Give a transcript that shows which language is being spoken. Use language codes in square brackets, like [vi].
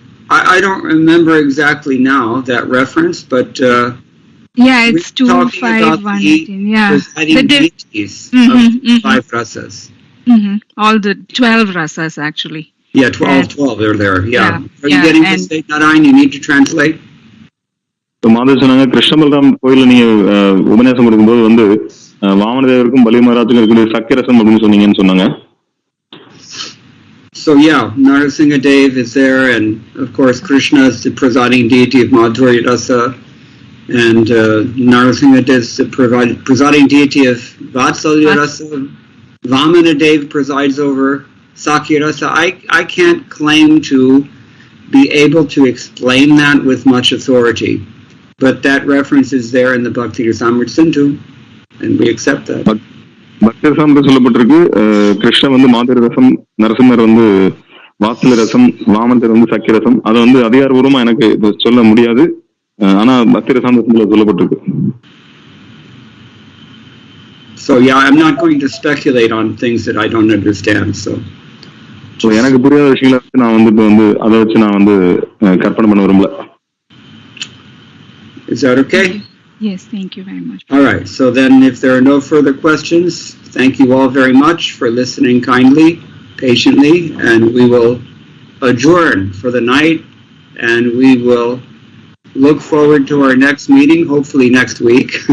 [en] I don't remember exactly now that reference, but yeah, it's 25118. Yeah, the deities of 5 rasas. All the 12 rasas actually. Yeah, 12 they're there. Yeah. Are you getting this, Narayan? You need to translate. [ta] Madhava சொன்னாங்க, கிருஷ்ண பலராம் கோயில நீங்க உபன்யாசம் கொடுக்கும்போது வந்து வாமனதேவருக்கும் பலி மகாராஜுக்கும் இருக்கிற சக்கியரசம் அப்படின்னு சொன்னீங்கன்னு சொன்னாங்க. [en] So yeah, Narasimha Dev is there, and of course Krishna is the presiding deity of Madhurya Rasa, and Narasimha Dev is the presiding deity of Vatsalya Rasa. Vamana Dev presides over Sakya Rasa. I can't claim to be able to explain that with much authority, but that reference is there in the Bhakti Rasamrita Sindhu, and we accept that. [ta] பக்தி ரசம் சொல்லப்பட்டிருக்கு, கிருஷ்ணன் வந்து மாதவ ரசம், நரசிம்மர் வந்து வாத்சல்ய ரசம், வாமந்தர் வந்து சக்கிய ரசம். அதை வந்து அதிகாரபூர்வமா எனக்கு சொல்ல முடியாது, ஆனா பக்தி ரசாமிரத்துல சொல்லப்பட்டிருக்கு. [en] So yeah, I'm not going to speculate on things that I don't understand. So [ta] எனக்கு புரியாத விஷயங்களை வச்சு நான் வந்து அதை வச்சு நான் வந்து கற்பனை பண்ண விரும்பல. [en] Is that okay? Yes, thank you very much. All right, so then if there are no further questions, thank you all very much for listening kindly, patiently, and we will adjourn for the night, and we will look forward to our next meeting, hopefully next week.